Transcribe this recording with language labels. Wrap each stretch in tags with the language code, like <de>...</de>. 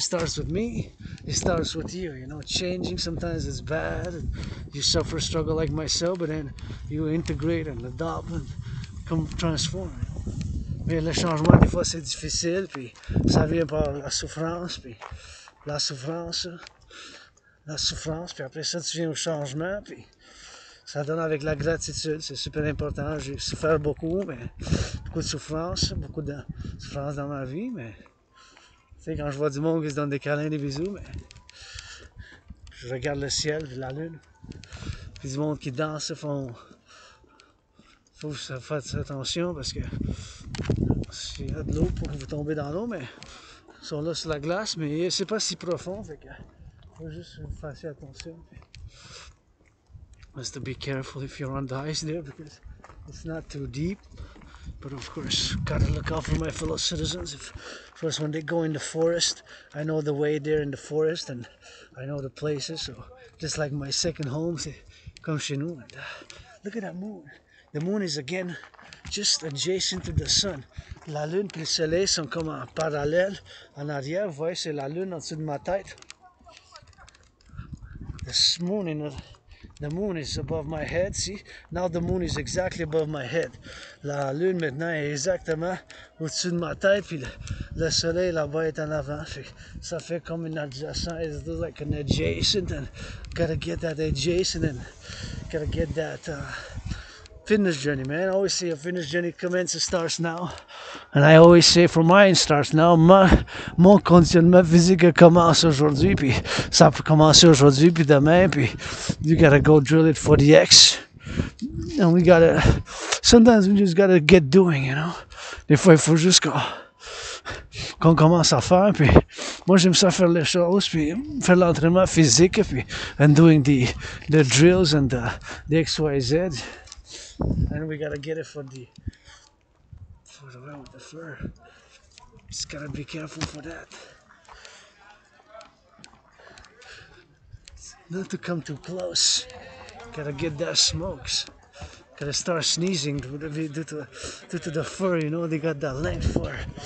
<en>It starts with me, it starts with you, you know. Changing sometimes is bad, and you suffer struggle like myself, but then you integrate and adopt and come transform.</en> <fr>Mais le changement des fois c'est difficile, puis ça vient par la souffrance, puis la souffrance, puis après ça tu viens au changement, puis ça donne avec la gratitude, c'est super important. J'ai souffert beaucoup, mais beaucoup de souffrance dans ma vie, mais tu sais, quand je vois du monde qui se donne des câlins, des bisous, mais je regarde le ciel, la lune, puis du monde qui danse, faut faire attention parce que s'il y a de l'eau pour vous tomber dans l'eau, mais ils sont là sur la glace, mais c'est pas si profond, fait que faut juste faire attention.</fr> <en>Just to be careful if you're on the ice there because it's not too deep. But of course, gotta look out for my fellow citizens. If first when they go in the forest, I know the way there in the forest and I know the places. So just like my second home,</en> <fr>c'est comme chez nous.</fr> <en>And look at that moon. The moon is again just adjacent to the sun.</en> <fr>La lune et le soleil sont comme en parallèle en arrière. Vous voyez, c'est la lune en dessous de ma tête.</fr> <en>The moon is above my head, see? Now the moon is exactly above my head.</en> <fr>La lune maintenant est exactement au-dessus de ma tête, puis le soleil là-bas est en avant. Ça fait comme une adjacent,</fr> <en>it's like an adjacent, and gotta get that adjacent, and gotta get that fitness journey, man. I always say a fitness journey commences, starts now. And I always say for mine starts now.</en> <fr>Mon conditionnement physique commence aujourd'hui, puis ça peut commencer aujourd'hui, puis demain, puis</fr> <en>you gotta go drill it for the X. And sometimes we just gotta get doing, you know.</en> <fr>Des fois, il faut juste qu'on commence à faire, puis moi j'aime ça faire les choses, puis faire l'entraînement physique, puis</fr> <en>and doing the drills and the XYZ. And we gotta get it for the one with the fur. Just gotta be careful for that. Not to come too close. Gotta get that smokes. Gotta start sneezing due to the fur, you know, they got that length fur.</en>